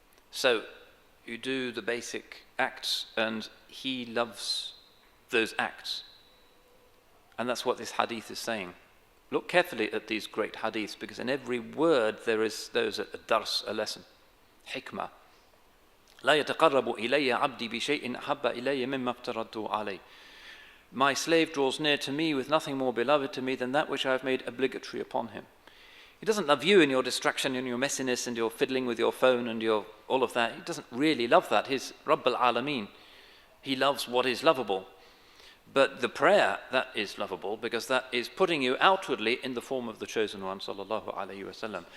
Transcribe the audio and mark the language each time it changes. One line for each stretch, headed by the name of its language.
English: So you do the basic acts and He loves those acts. And that's what this hadith is saying. Look carefully at these great hadiths, because in every word there's a dars, a lesson. Hikmah.
Arabic: لا يتقرب إلي عبدي بشيء أحب إلي مما افترضته عليه.
English: My slave draws near to me with nothing more beloved to me than that which I have made obligatory upon him. He doesn't love you in your distraction and your messiness and your fiddling with your phone and your all of that. He doesn't really love that. He's Rabb al-Alameen. He loves what is lovable. But the prayer, that is lovable, because that is putting you outwardly in the form of the chosen one, sallallahu alayhi wasallam.